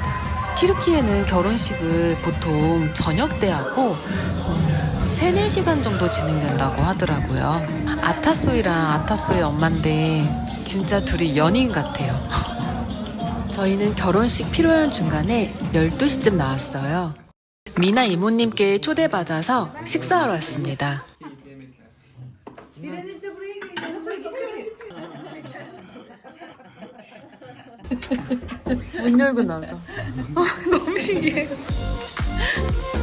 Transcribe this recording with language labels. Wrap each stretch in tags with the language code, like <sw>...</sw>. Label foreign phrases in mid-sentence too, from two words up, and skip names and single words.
<ko>튀르키예는 결혼식을 보통 저녁 때 하고 3, 4시간 정도 진행된다고 하더라고요. 아타소이랑 아타소의 엄마인데 진짜 둘이 연인 같아요. 저희는 결혼식 필요한 중간에 12시쯤 나왔어요. 미나 이모님께 초대받아서 식사하러 왔습니다.</ko> <tr>Biriniz de buraya gelin. Nasıl isterim?</tr> <ko>문 열고 나가. 너무 신기해.</ko>